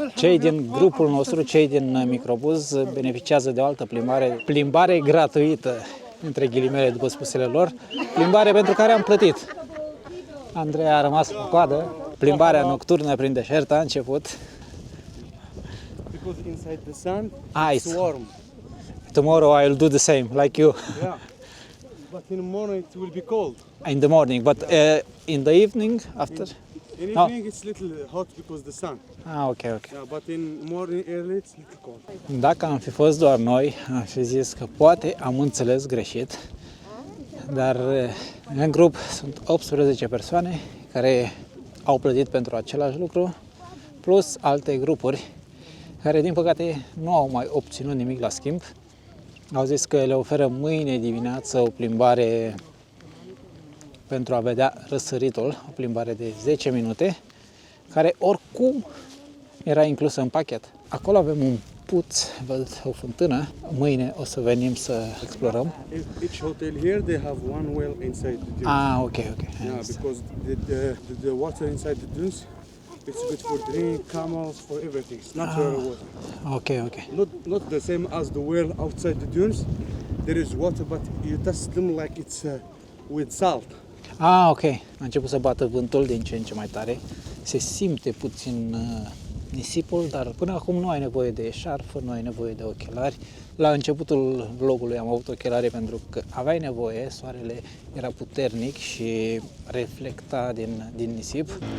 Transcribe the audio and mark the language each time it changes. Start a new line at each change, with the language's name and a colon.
Romanian: Cei din grupul nostru, cei din microbuz, beneficiază de o altă plimbare gratuită, între ghilimele după spusele lor, plimbare pentru care am plătit. Andrei a rămas cu coadă. Plimbarea nocturnă prin deșert a început.
English: Because inside the sun, It's warm. Tomorrow I will do the same, like you. Yeah. But in the morning it will be cold. In the morning, but in the evening, after? In No. evening it's little hot because the sun. Ok. Yeah, but in morning early it's little cold.
Romanian: Dacă am fi fost doar noi, am fi zis că poate am înțeles greșit, dar în grup sunt 18 persoane care au plătit pentru același lucru, plus alte grupuri care, din păcate, nu au mai obținut nimic la schimb. Au zis că le oferă mâine dimineață o plimbare pentru a vedea răsăritul, o plimbare de 10 minute, care oricum era inclusă în pachet. Acolo avem un puț, văd o fântână. Mâine o să venim să explorăm.
English: Each hotel here they have one well inside the dunes. Ah, ok. Yeah, because the water inside the dunes it's good for drink, camels, for everything. It's natural water. Ok. Not the same as the well outside the dunes. There is water, but you taste them like it's with salt. Ah, ok.
Romanian: A început să bată vântul din ce în ce mai tare. Se simte puțin nisipul, dar până acum nu ai nevoie de eșarfă, nu ai nevoie de ochelari. La începutul vlogului am avut ochelari pentru că aveai nevoie, soarele era puternic și reflecta din nisip.